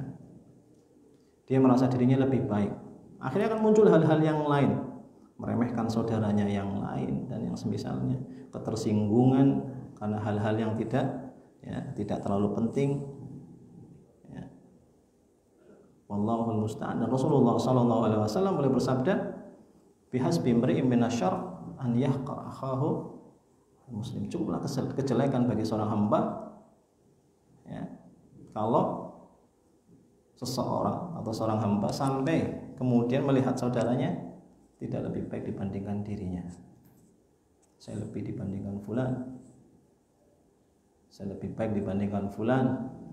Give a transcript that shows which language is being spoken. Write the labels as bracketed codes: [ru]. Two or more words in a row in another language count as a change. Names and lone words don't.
[id] Dia merasa dirinya lebih baik. Akhirnya akan muncul hal-hal yang lain, meremehkan saudaranya yang lain dan yang semisalnya, ketersinggungan karena hal-hal yang tidak terlalu penting. [ar] Wallahul musta'an. [id] Dan Rasulullah [ar] sallallahu alaihi wasallam [id] boleh bersabda, [ar] "Bihasbi imri'in minasyarr an yahqa akhahu muslim." [id] Cukuplah kejelekan bagi seorang hamba ya, kalau seseorang atau seorang hamba sampai kemudian melihat saudaranya tidak lebih baik dibandingkan dirinya. Saya lebih dibandingkan fulan. Saya lebih baik dibandingkan fulan.